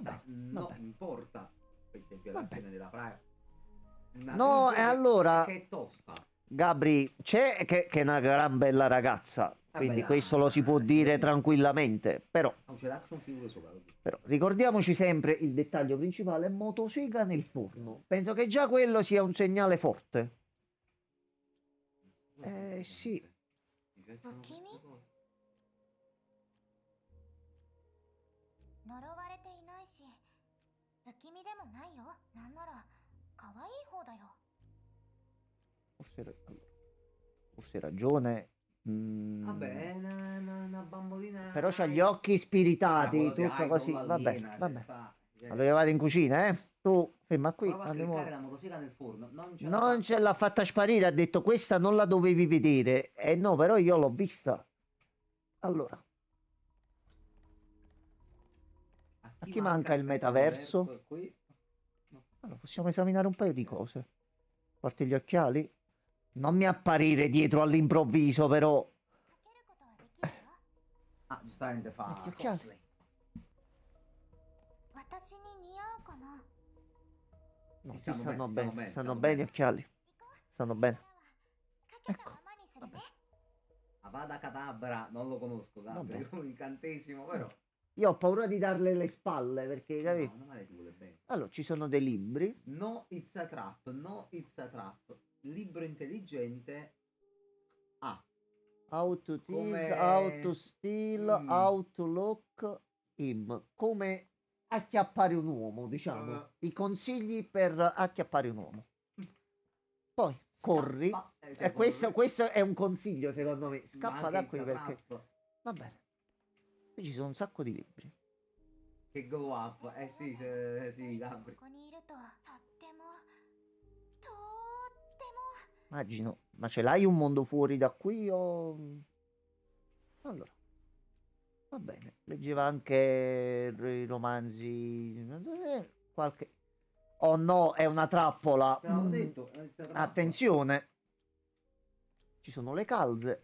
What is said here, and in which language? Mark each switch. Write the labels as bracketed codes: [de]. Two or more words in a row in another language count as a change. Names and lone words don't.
[it] Vabbè, No, vabbè. importa. Questa è violazione della privacy. Una No, video e allora, che è tosta. Gabri, c'è che è una gran bella ragazza, quindi dai, questo lo si può ci dire vede. tranquillamente, però, Oh, c'è l'action figure sopra così. ricordiamoci sempre il dettaglio principale, motosega nel forno. Penso che già quello sia un segnale forte. Sì. Mi piacciono Bocchini? queste cose. [ja] 呪われていないし不気味でもないよ。なんなら可愛い方だよ。 [it] Forse hai ragione. Vabbè, una bambolina. Però c'ha gli occhi spiritati, tutto così. Vabbè, vabbè. Allora vado in cucina, eh? Tu, ferma qui, Prova a andiamo. cliccare la motosega nel forno. Non ce l'ha fatta sparire, ha detto questa non la dovevi vedere. Eh no, però io l'ho vista. Allora, a chi manca il metaverso? Qui. Allora, possiamo esaminare un paio di cose. Porti gli occhiali? Non mi apparire dietro all'improvviso, però. [ja] かけることはできるよ。 [it] Ah, giustamente fa Metti occhiali. cosplay. [ja] 私に似合うかな。 [it] No, Ti ti stanno stanno bene, bene, stanno bene, stanno stanno bene gli bene. occhiali. [ja] 行こう。 [it] Stanno bene. [ja] かけたままにするね。 [it] Avada Kedavra, non lo conosco, Gabri, Vabbè. come incantesimo, però. Io ho paura di darle le spalle perché, capito? No, non male ti vuole bene. Allora, ci sono dei libri. No, [en] it's a trap, no, it's a trap. [it] Libro intelligente. Ah, [en] How to tease, [it] Come- [en] how to steal, Mm. how to look him. [it] Come acchiappare un uomo, diciamo. I consigli per acchiappare un uomo. Poi, corri. Scappa, E cioè, questo è un consiglio, secondo me. ma Scappa che da qui perché... trap, Va bene. Qui ci sono un sacco di libri. che [en] glow up. [it] Sì, sì, Gabri. ここにいるととってもとっても Immagino. Ma ce l'hai un mondo fuori da qui o... Allora. Va bene. Leggeva anche i romanzi... Qualche... Oh no, è una trappola. Te l'avevo detto, è iniziata trappola. Attenzione. Ci sono le calze.